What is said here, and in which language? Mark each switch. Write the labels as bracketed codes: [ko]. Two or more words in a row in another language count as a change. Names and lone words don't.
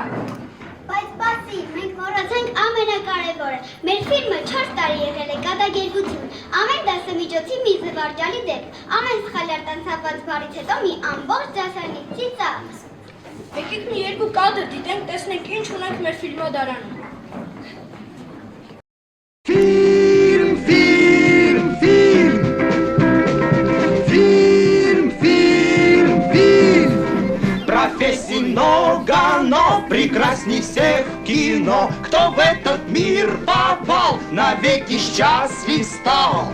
[hy] Բայց բացի, մենք մոռացանք ամենակարևորը։ Մեր ֆիլմը 4 տարի եղել է կատակերգություն, ամեն դասամիջոցի մի զվարճալի դեպք, ամեն սխալ արտանցված բառից հետո մի ամբողջ դասարանի ծիծաղ։ Եկեք մի երկու կադր դիտենք, տեսնենք ինչ ունենք մեր ֆիլմադարանում։ [ru] Профессий много, но прекрасней всех кино. Кто в этот мир попал, навеки счастлив стал.